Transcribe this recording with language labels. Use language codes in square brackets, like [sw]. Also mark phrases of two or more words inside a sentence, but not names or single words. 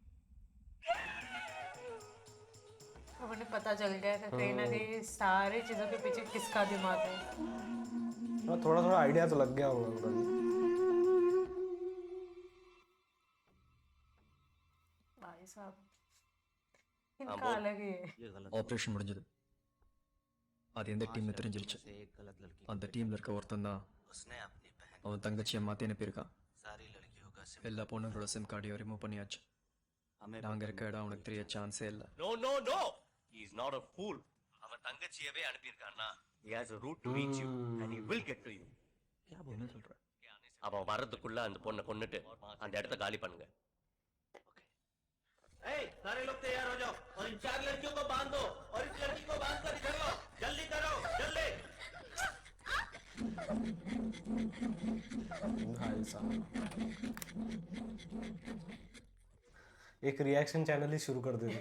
[hi] अब उन्हें पता चल गया कि कहीं ना कहीं सारी चीजों के पीछे किसका दिमाग है थोड़ा थोड़ा आइडिया तो लग गया होगा उनको भी। भाई साहब इनका अलग ही है ये गलत। [ta] ஆபரேஷன் முடிஞ்சது. அது எந்த டீம்னு தெரிஞ்சிருச்சு. [hi] से एक गलत लड़की। [ta] அந்த டீம்ல இருக்க ஒருத்தன் தான் [hi] उसने अपनी बहन [ta] அவன் தங்கச்சியை மாத்தி அனுப்பியிருக்கான். [hi] सारी लड़कियों का सिम। [ta] எல்லா பொண்ணுங்களோட சிம் கார்டையும் ரிமூவ் பண்ணியாச்சு. [hi] हमें [ta] நாங்க இருக்க இடம் அவனுக்கு தெரிய சான்ஸே இல்ல. [en] No, no, no. He is not a fool. [ta] அவன் தங்கச்சியவே அனுப்பியிருக்கான்னா [en] he has a route to reach you and he will get to you. [ta] என்ன சொல்ற? அவன் வர்றதுக்குள்ள அந்த பொண்ணை கொன்னுட்டு அந்த இடத்த காலி பண்ணுங்க. [hi] Hey, सारे लोग तैयार हो जाओ और इन 4 लड़कियों को बांध दो और इस लड़की को बांध कर इधर लो. जल्दी करो, जल्दी. भाई साहब एक [en] reaction channel [hi] ही शुरू कर देते।